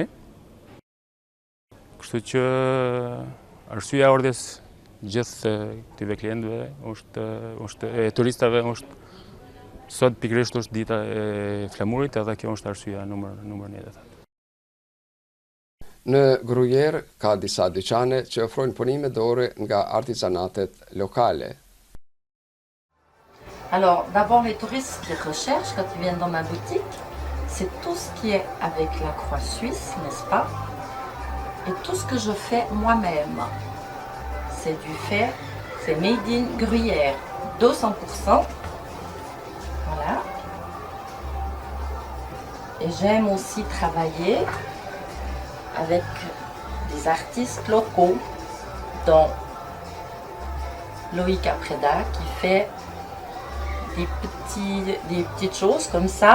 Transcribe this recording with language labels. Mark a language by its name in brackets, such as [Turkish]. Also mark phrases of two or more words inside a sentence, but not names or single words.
[Albanian] Kështu që arsyeja e ardhjes gjithë këtyre klientëve e turistave është sot pikërisht është dita e flamurit, edhe kjo është arsyeja numër 1. Në Gruyère ka disa dyqane që ofrojnë punime dorë nga artizanatet lokale. [French] Alors, d'abord, les touristes qui recherchent quand ils viennent dans ma boutique, c'est tout ce qui est avec la croix suisse, n'est-ce pas? Et tout ce que je fais moi-même. C'est du fer, c'est [English] made in [French] Gruyère, 200%. Voilà. Et j'aime aussi travailler avec des artistes locaux, dont Loïc Apreda qui fait des petites choses comme ça.